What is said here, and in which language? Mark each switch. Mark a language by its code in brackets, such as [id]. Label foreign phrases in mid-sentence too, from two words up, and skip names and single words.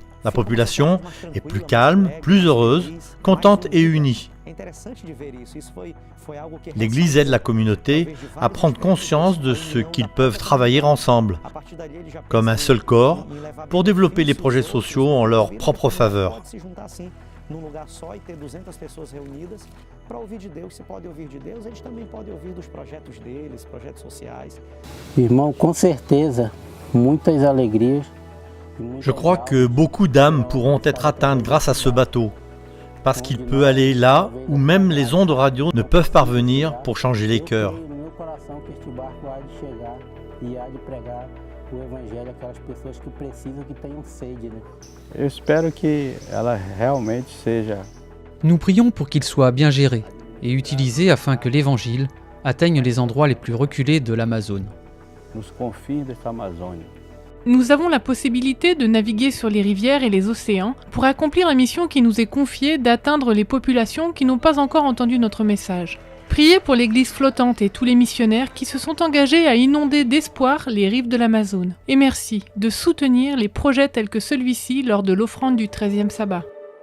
[fr] La population est plus calme, plus heureuse, contente et unie. L'Église aide la communauté à prendre conscience de ce qu'ils peuvent travailler ensemble, comme un seul corps, pour développer les projets sociaux en leur propre faveur. [pt] Num lugar só e ter 200 pessoas reunidas para ouvir de Deus. Se pode ouvir de Deus, eles também podem ouvir dos projetos deles, projetos sociais. Irmão, com certeza, muitas alegrias. [fr] Je crois que beaucoup d'âmes pourront être atteintes grâce à ce bateau, parce qu'il peut aller là où même les ondes radio ne peuvent parvenir pour changer les cœurs. [pt] O evangelho àquelas pessoas que precisam, que tenham sede, né? Eu espero que ela realmente seja. [fr] Nous prions pour qu'il soit bien géré et utilisé afin que l'évangile atteigne les endroits les plus reculés de l'Amazone. [pt] Nos confins desta Amazônia. [fr] Nous avons la possibilité de naviguer sur les rivières et les océans pour accomplir la mission qui nous est confiée d'atteindre les populations qui n'ont pas encore entendu notre message. Priez pour l'église flottante et tous les missionnaires qui se sont engagés à inonder d'espoir les rives de l'Amazone. Et merci de soutenir les projets tels que celui-ci lors de l'offrande du 13e sabbat.